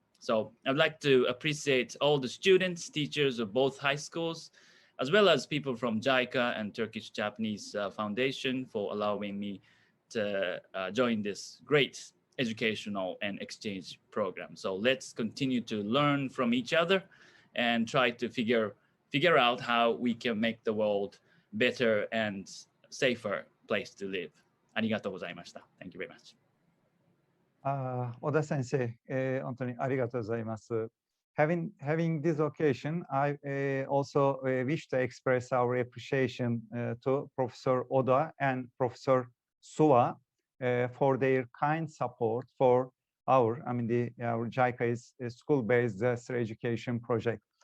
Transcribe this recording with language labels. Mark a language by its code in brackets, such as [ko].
[en] So I'd like to appreciate all the students, teachers of both high schools, as well as people from JICA and Turkish-Japanese Foundation for allowing me to join this great educational and exchange program. So let's continue to learn from each other and try to figure out how we can make the world better and safer place to live. [ja] ありがとうございました. [en] Thank you very much. [ja] 小田先生、本当にありがとうございます。 [en] Having this occasion, I also wish to express our appreciation to Professor Oda and Professor Suwa for their kind support for our JICA is a school-based disaster education project.